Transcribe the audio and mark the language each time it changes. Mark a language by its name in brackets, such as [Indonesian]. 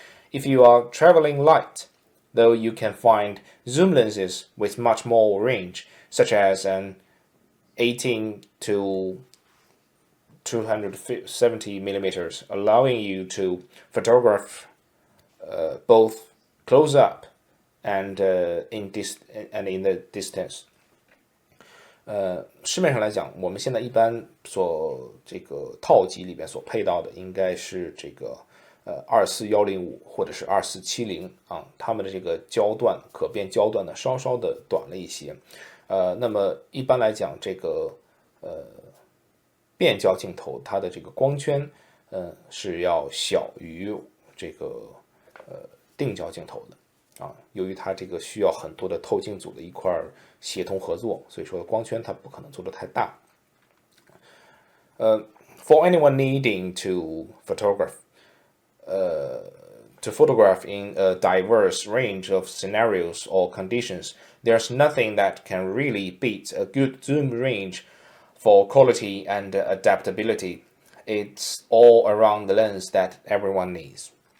[English] If you are traveling light, though, you can find zoom lenses with much more range, such as an 18 to 270 millimeters, allowing you to photograph both close up and in the distance. [Chinese] 市面上来讲，我们现在一般这个套机里边所配到的应该是这个24105或者是2470啊，它们的这个焦段可变焦段呢稍稍的短了一些。那么一般来讲，这个变焦镜头它的这个光圈是要小于这个定焦镜头的。由于它这个需要很多的透镜组的一块协同合作，所以说光圈它不可能做得太大。 [English] For anyone needing to photograph in a diverse range of scenarios or conditions, there's nothing that can really beat a good zoom range for quality and adaptability. It's all around the lens that everyone needs.